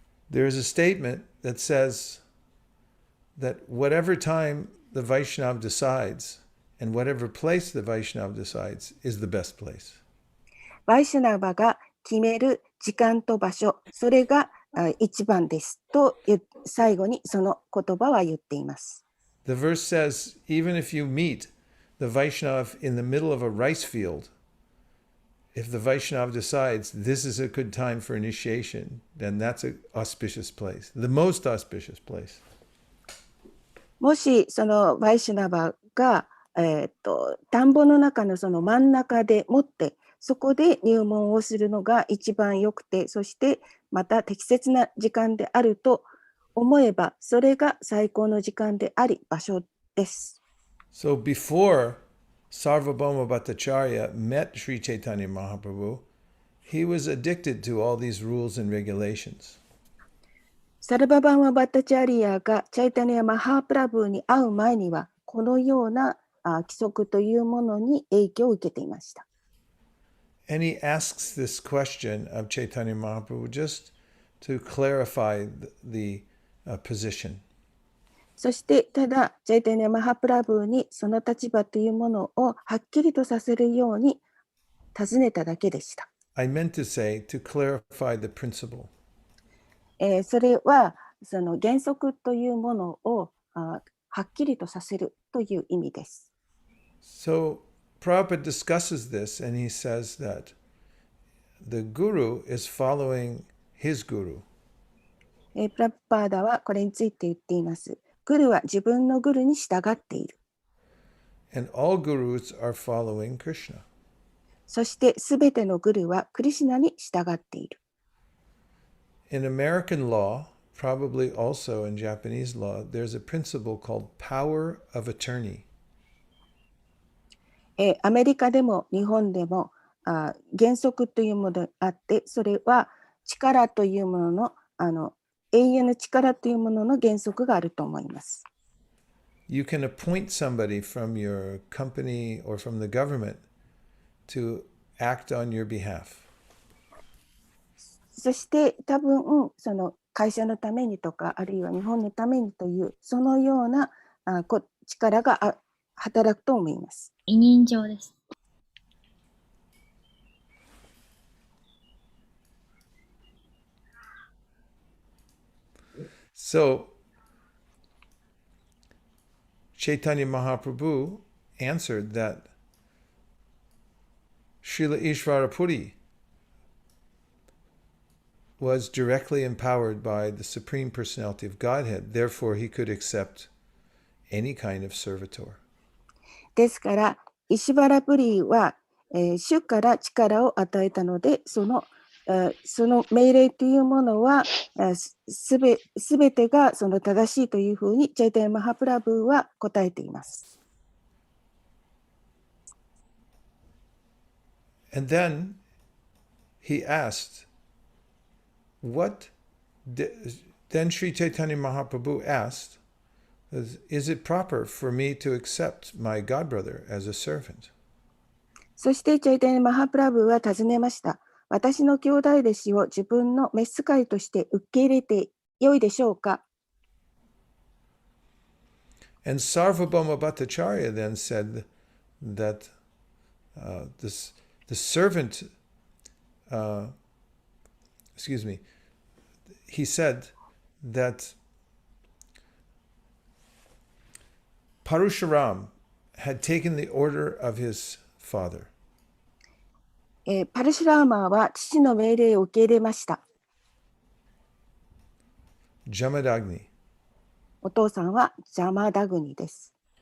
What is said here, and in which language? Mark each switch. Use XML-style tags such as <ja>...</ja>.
<en>There is a statement that says that whatever time the Vaishnav decides and whatever place the Vaishnav decides is the best place.</en> <ja>バイシュナバが決める時間と場所、それが一番ですと最後にその言葉は言っています。</ja> <en>The verse says, even if you meet the Vaishnav in the middle of a rice field, if the Vaishnav decides this is a good time for initiation, then that's an auspicious place, the most auspicious place.</en> <ja>もしそのバイシュナバが、田んぼの中のその真ん中でもってそこで入門をするのが一番よくて、そしてまた適切な時間であると思えば、それが最高の時間であり場所です。</ja> <en>So before Sarvabhauma Bhattacharya met Sri Chaitanya Mahaprabhu, he was addicted to all these rules and regulations.</en> <ja>サルババンマ・バッタチャリアがチャイタニア・マハープラブーに会う前にはこのような規則というものに影響を受けていました。</ja> <en>And he asks this question of Chaitanya Mahaprabhu just to clarify the position.</en> <ja>そしてただチャイタニア・マハプラブーにその立場というものをはっきりとさせるように尋ねただけでした。</ja> <en>I meant to say to clarify the principle.</en> <ja>それはその原則というものをはっきりとさせるという意味です。</ja> <en>So Prabhupada discusses this and he says that the guru is following his guru.</en> <ja>プラプパーダはこれについて言っています。グルは自分のグルに従っている。</ja> <en>And all gurus are following Krishna.</en> <ja>そしてすべてのグルはクリシュナに従っている。</ja> <en>In American law, probably also in Japanese law, there's a principle called power of attorney.</en> <ja>アメリカでも日本でも原則というものがあって、それは力というものの、永遠の力というものの原則があると思います。</ja> <en>You can appoint somebody from your company or from the government to act on your behalf.</en> <ja>そして多分その会社のためにとか、あるいは日本のためにというそのような力が働くと思います。委任状です。</ja> <en>So, Chaitanya Mahaprabhu answered that Srila Ishvarapuri was directly empowered by the Supreme Personality of Godhead. Therefore, he could accept any kind of servitor.</en> <ja>ですから石原プリは、主から力を与えたので、その命令というものはすべてがその正しいというふうにチャイタニマハプラブーは答えています。</ja> <en>And then he asked, then Sri Chaitanya Mahaprabhu asked, is it proper for me to accept my godbrother as a servant?</en> <ja>そしてチャイタニマハプラブーは尋ねました。私の兄弟弟子を自分の召使いとして受け入れてよいでしょうか。</ja> <en>And Sarvabhauma Bhattacharya then said that the servant, he said that Parashuram had taken the order of his father.</en> <ja>パルシュラーマーは父の命令を受け入れました。</ja> <en>Jamadagni.</en> <ja>お父さんはジャマダグニです。</ja>